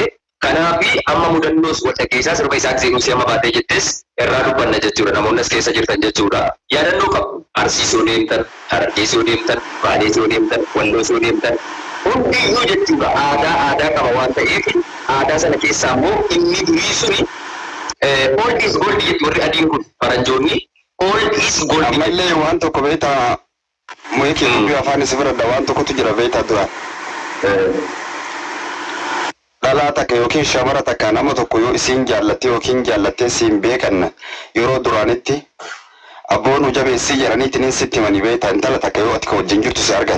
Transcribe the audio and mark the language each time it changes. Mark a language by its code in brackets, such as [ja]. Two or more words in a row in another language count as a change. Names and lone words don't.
[om] Kanaafi amma mudannoos wal dhaggeessaa sirba Isaaq Zeenuu si amma baatee jettes irraa dubbanna jechuudha. Namoonni as keessa jirtan jechuudha. Yaadannoo qabu. Arsii soo deemtan, Harargee soo deemtan, Baalee soo deemtan, Walloo soo deemtan. Hundiyyuu jechuudha aadaa qaba waan ta'eef aadaa sana keessaa immoo inni durii suni [en] old is gold [om] jedhu warri adiin kun faranjoonni [en] old is gold. [om] Ammallee waan tokko beektaa Mo'eekii dubbii afaan isa biradha waan tokkotu jira beektaa dura. dhalaa takka yookiin shamara takka nama tokko yoo isiin jaallatte yookiin jaallattee siin beekanna yeroo duraanitti abboon jabeessii jedhaniitiin sitti manii beektaa intala takka yoo ati ka wajjin jirtu si argan.